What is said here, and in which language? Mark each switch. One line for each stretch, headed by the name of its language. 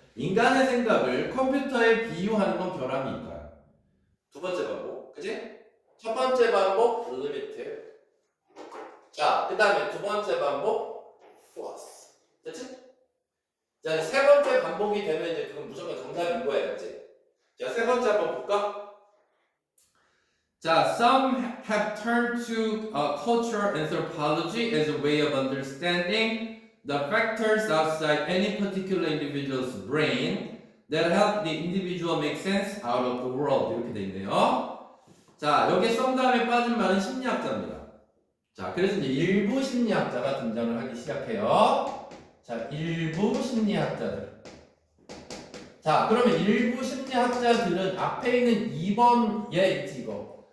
Korean: 인간의 생각을 컴퓨터에 비유하는 건 결함이 있다. 두 번째 방법, 그지? 첫 번째 방법, limited. 자, 그 다음에 두 번째 방법, false. 됐지? 자, 세 번째 반복이 되면 이제 그건 무조건 정답인 거야, 그치? 자, 세 번째 한번 볼까?
English: 자, some have turned to cultural anthropology as a way of understanding the factors outside any particular individual's brain that help the individual make sense out of the world.
Korean: 이렇게 돼 있네요. 자, 여기에 some 다음에 빠진 말은 심리학자입니다. 자, 그래서 이제 일부 심리학자가 등장을 하기 시작해요. 자, 일부 심리학자들. 자, 그러면 일부 심리학자들은 앞에 있는 2번 얘 있지 이거.